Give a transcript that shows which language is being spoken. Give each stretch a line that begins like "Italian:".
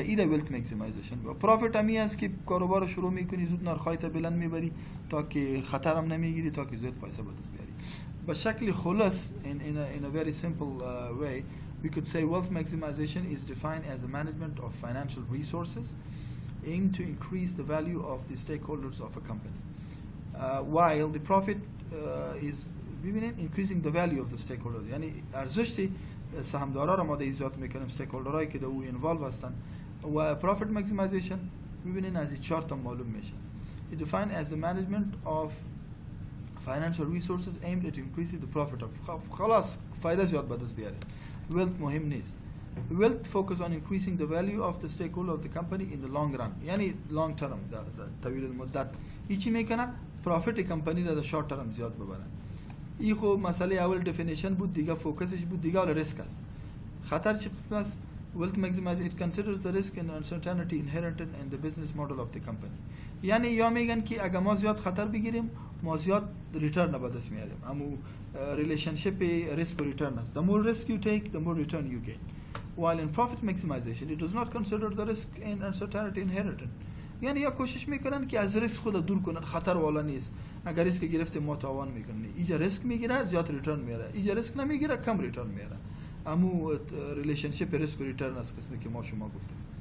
Persian: ایده ولت ماکسیمایزیشن و پروفیت همی است که کاروبار شروع میکنی زود نرخایت بلند میبری تا که خطر هم نمیگیری، تا که زود پیسه به دست بیاری. به شکل خلاص
English: in a very simple way we could say wealth maximization is defined as the management of financial resources aimed to increase the value of the stakeholders of a company, while the profit is increasing the value of the stakeholders.
Persian: یعنی ارزش سهامدارا را ما ایجاد میکنیم، استیکهولدرایی که در او اینوالو هستن، و
English: profit maximization
Persian: میبینین از این 4 تا معلوم میشه.
English: It defined as the management of financial resources aimed at increasing the profit of.
Persian: خلاص فایده زیاد به دست بیارید. Wealth مهم نیست.
English: Wealth focus on increasing the value of the stakeholder of the company in the long run.
Persian: یعنی
English: long term
Persian: طویل المدت. چی میکنه؟ پروفیت کمپانی را در شورت ترم زیاد ببره. این خب مسئله اول definition بود، دیگه فوکسش بود، دیگه اول ریسک است. خطر چی است؟
English: Wealth maximization it considers the risk and uncertainty inherent in the business model of the company.
Persian: یعنی یا میگن که اگه ما زیاد خطر بگیریم ما زیاد ریترن به دست میاریم. اما ریلیشنشیپ ریسک و ریترن است.
English: The more risk you take, the more return you gain. While in profit maximization, it does not consider the risk and uncertainty inherent.
Persian: یعنی یا کوشش میکنن که از ریسک خود دور کنن، خطر والا نیست. اگر ریسک گرفته ما تاوان میکنه، اینجا ریسک میگیره زیاد ریترن میاره، اینجا ریسک نمیگیره کم ریترن میاره. امو ریلیشنشیپ ریسک و ریترن است قسمی که ما شما گفتیم.